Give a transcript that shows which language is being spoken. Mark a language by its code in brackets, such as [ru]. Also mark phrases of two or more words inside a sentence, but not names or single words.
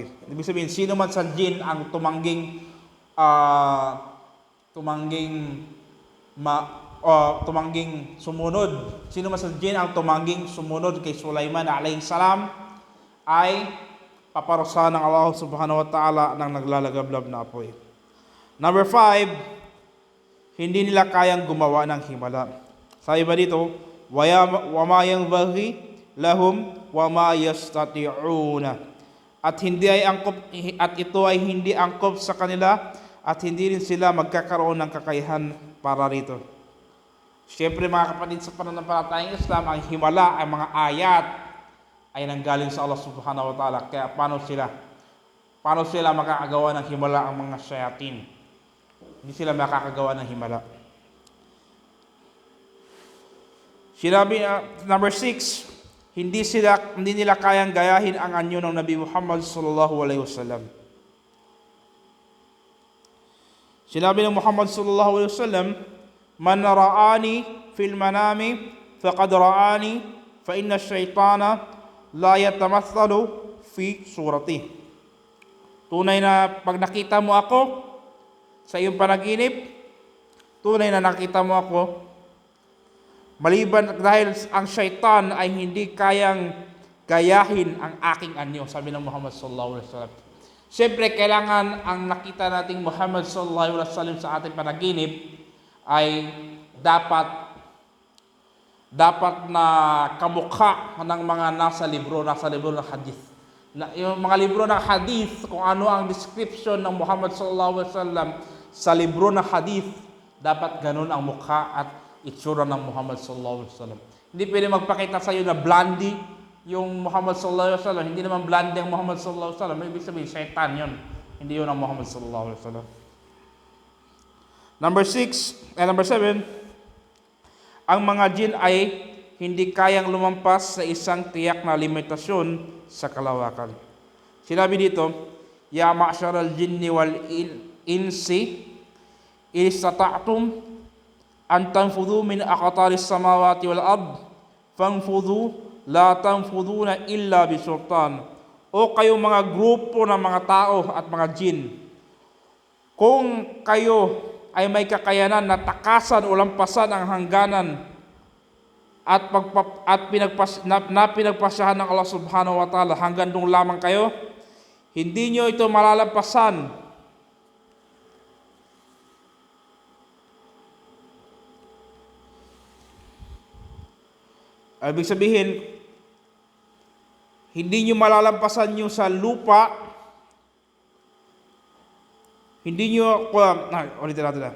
[tl] Ibig sabihin, sino man sa jin ang tumangging sumunod, sino man sa jin ang tumangging sumunod kay Sulaiman [ar] عليه السلام, [tl] ay paparusahan ng Allah [ar] سبحانه وتعالى [tl] ng naglalagablab na apoy. Number 5, hindi nila kayang gumawa ng himala. Sabi ba dito, [ar] وما ينبغي لهم وما يستطيعون. [tl] At ito ay hindi angkop sa kanila, at hindi rin sila magkakaroon ng kakayahan para rito. Siyempre mga kapatid, sa pananampalatayang Islam, ang himala, ang mga ayat ay nanggaling sa Allah [ar] سبحانه وتعالى. [tl] Kaya paano sila makakagawa ng himala ang mga shayatin? Hindi sila makakagawa ng himala. Sinabi number 6, hindi nila kayang gayahin ang anyo ng Nabi Muhammad [ar] صلى الله عليه وسلم. [tl] Sinabi ng [ar] Muhammad صلى الله عليه وسلم من رآني في المنام فقد رآني فإن الشيطان لا يتمثل في صورتي. [tl] Tunay na pag nakita mo ako sa iyong panaginip, tunay na nakita mo ako, maliban dahil ang syaitan ay hindi kayang gayahin ang aking anyo, sabi ng Muhammad [ar] صلى الله عليه وسلم. [tl] Siyempre, kailangan ang nakita nating Muhammad [ar] صلى الله عليه وسلم [tl] sa ating panaginip ay dapat na kamukha ng mga nasa libro ng hadith. Yung mga libro ng hadith, kung ano ang description ng Muhammad [ar] صلى الله عليه وسلم [tl] sa libro ng hadith, dapat ganun ang mukha at itsura ng Muhammad [ar] صلى الله عليه وسلم. [tl] Hindi pwede magpakita sa iyo na blondie yung Muhammad [ar] صلى الله عليه وسلم. [tl] Hindi naman blondie ang Muhammad [ar] صلى الله عليه وسلم. [tl] Ibig sabihin, shaitan yun. Hindi yun ang Muhammad [ar] صلى الله عليه وسلم. [tl] Number 7, ang mga jin ay hindi kayang lumampas sa isang tiyak na limitasyon sa kalawakan. Sinabi dito, [ar] يا معشر الجن والإنس استطعتم أن تنفذوا من أقطار السماوات والأرض فانفذوا لا تنفذون إلا بسلطان. [tl] O kayo mga grupo ng mga tao at mga jin, kung kayo ay may kakayanan na takasan o lampasan ang hangganan at pinagpasyahan ng Allah [ar] سبحانه وتعالى, [tl] hanggang doon lamang kayo, hindi nyo ito malalampasan. Ibig sabihin, hindi nyo malalampasan nyo sa lupa, hindi nyo, ulitin natin na.